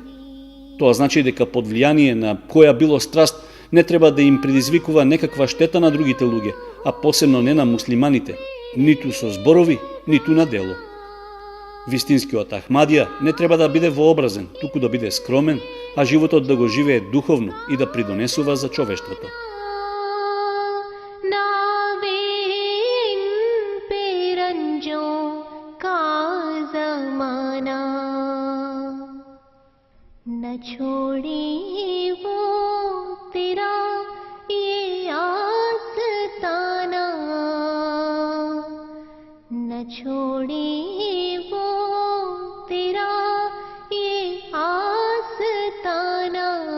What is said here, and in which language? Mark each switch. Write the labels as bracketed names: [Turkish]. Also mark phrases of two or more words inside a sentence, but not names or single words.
[Macedonian] Тоа значи дека под влијание на која било страст не треба да им предизвикува некаква штета на другите луѓе, а посебно не на муслиманите, ниту со зборови, ниту на дело. Вистинскиот Ахмадија не треба да биде вообразен, туку да биде скромен, а животот да го живее духовно и да придонесува за човештвото. [Urdu] نہ چھوڑے وہ تیرا یہ آستانہ، نہ چھوڑے وہ تیرا یہ آستانہ,